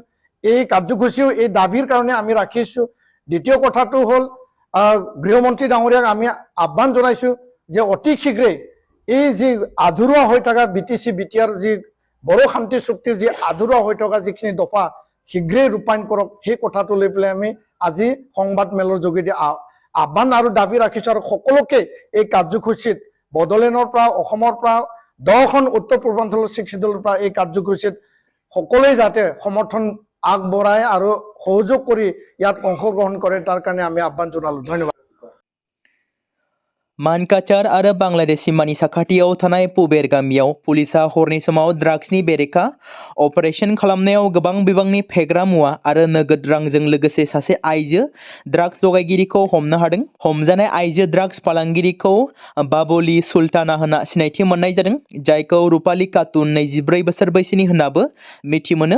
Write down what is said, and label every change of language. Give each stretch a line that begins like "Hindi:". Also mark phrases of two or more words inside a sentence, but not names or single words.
Assamese: এই কাৰ্যসূচীও এই দাবীৰ কাৰণে আমি ৰাখিছোঁ। দ্বিতীয় কথাটো হ'ল গৃহমন্ত্ৰী ডাঙৰীয়াক আমি আহ্বান জনাইছোঁ যে অতি শীঘ্ৰে এই যি আধৰুৱা হৈ থকা বিটিচি বিটিআৰ যি বড়ো শান্তি চুক্তিৰ যি আধৰুৱা হৈ থকা যিখিনি দফা শীঘ্ৰেই ৰূপায়ণ কৰক, সেই কথাটো লৈ পেলাই আমি আজি সংবাদ মেলৰ যোগেদি আহ্বান আৰু দাবী ৰাখিছোঁ। আৰু সকলোকে এই কাৰ্যসূচীত বড়োলেণ্ডৰ পৰা, অসমৰ পৰা 10খন উত্তৰ পূৰ্বাঞ্চলৰ 6 শিডিউলৰ পৰা এই কাৰ্যসূচীত সকলোৱে যাতে সমৰ্থন আগবঢ়ায় আৰু সহযোগ কৰি ইয়াত অংশগ্ৰহণ কৰে তাৰ কাৰণে আমি আহ্বান জনালোঁ। ধন্যবাদ।
Bodo: मानकाचार आरो बांलादेश सीमानि साखाथियाव थानाय पुबेर गामियाव पुलिसा हरनि समाव ड्राग्सनि बेरेखा अपारेशन खालामनायाव गोबां बिबांनि फेग्रा मुवा आरो नोगोद रांजों लोगोसे सासे आइजो ड्राग्स जगायगिरिखौ हमनो हादों। हमजानाय आइजो ड्राग्स फालांगिरिखौ बाबुली सुल्ताना होनना सिनायथि मोननाय जादों, जायखौ रुपाली खातुन 24 बोसोर बैसोनि होननाबो मिथि मोनो।